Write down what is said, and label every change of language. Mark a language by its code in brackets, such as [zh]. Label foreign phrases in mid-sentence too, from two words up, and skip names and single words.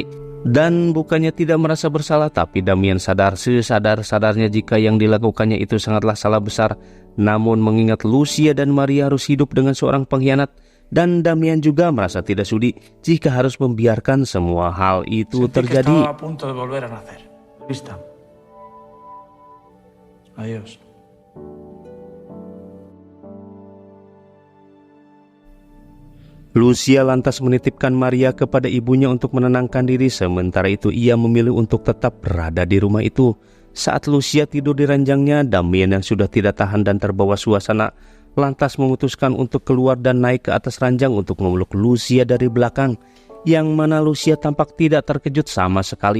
[id] Dan bukannya tidak merasa bersalah, tapi Damian sadar sesadar-sadarnya jika yang dilakukannya itu sangatlah salah besar. Namun mengingat Lucia dan Maria harus hidup dengan seorang pengkhianat, dan Damian juga merasa tidak sudi jika harus membiarkan semua hal itu terjadi. [es] Estaba a punto de volver a nacer. Vista. Adiós. [id] Lucia lantas menitipkan Maria kepada ibunya untuk menenangkan diri, sementara itu ia memilih untuk tetap berada di rumah itu. Saat Lucia tidur di ranjangnya, Damian yang sudah tidak tahan dan terbawa suasana lantas memutuskan untuk keluar dan naik ke atas ranjang untuk memeluk Lucia dari belakang, yang mana Lucia tampak tidak terkejut sama sekali.